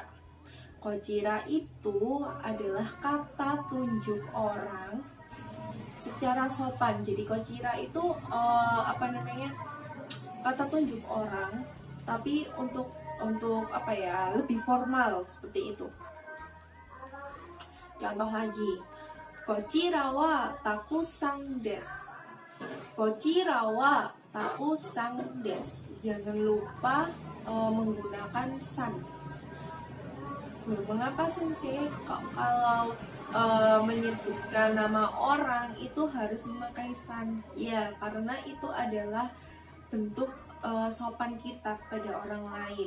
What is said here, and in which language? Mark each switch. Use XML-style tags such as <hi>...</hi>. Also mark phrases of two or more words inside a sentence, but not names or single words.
<id>Kochira itu adalah kata tunjuk orang secara sopan. Jadi kochira itu kata tunjuk orang, tapi untuk lebih formal seperti itu. Contoh lagi,</id> <ja>こちらはたくさんです. こちらはたくさんです.</ja> <id>Jangan lupa menggunakan san. Mengapa sensei kalau menyebutkan nama orang itu harus memakai san? Ya, karena itu adalah bentuk sopan kita pada orang lain.</id>